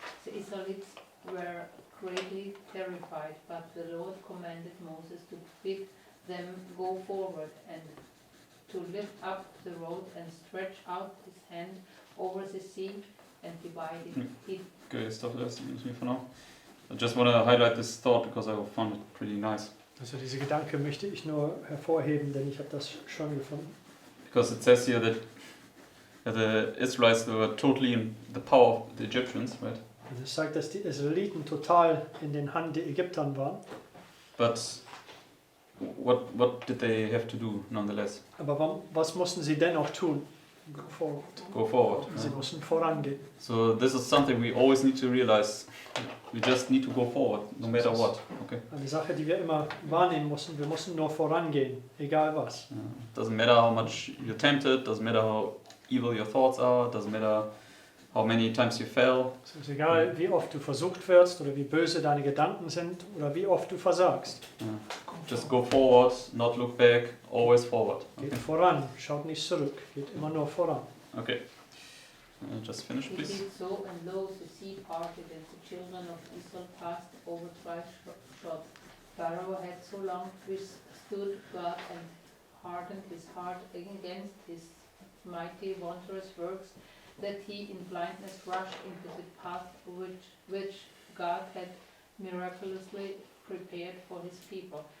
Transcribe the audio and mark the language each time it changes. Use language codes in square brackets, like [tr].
[en] The Israelites were greatly terrified, but the Lord commanded Moses to bid them go forward and to lift up the rod and stretch out his hand over the sea and divide it. Okay, stop this for now. I just want to highlight this thought because I found it pretty nice. [de] Also diese Gedanke möchte ich nur hervorheben, denn ich habe das schon gefunden. [en] Because it says here that the Israelites were totally in the power of the Egyptians, right? [de] Also es sagt, dass die Israeliten total in den Hand der Ägyptern waren. [en] But what did they have to do nonetheless? [de] Aber was mussten sie dennoch tun? [en] Go forward. Go forward. [de] Sie mussten vorangehen. [en] So this is something we always need to realize. We just need to go forward, no matter what. Okay. [de] Eine Sache, die wir immer wahrnehmen müssen. Wir müssen nur vorangehen, egal was. [en] Doesn't matter how much you're tempted. Doesn't matter how evil your thoughts are. Doesn't matter how many times you fell. [de] Es ist egal, wie oft du versucht wirst oder wie böse deine Gedanken sind oder wie oft du versagst. [en] Just go forward, not look back, always forward. [de] Geht voran, schaut nicht zurück, geht immer nur voran. [en] Okay. Just finish, He please. did so, and lo, the sea parted, and the children of Israel passed over dry shod. Pharaoh had so long withstood God and hardened his heart against his mighty, wondrous works, that he in blindness rushed into the path which God had miraculously prepared for his people.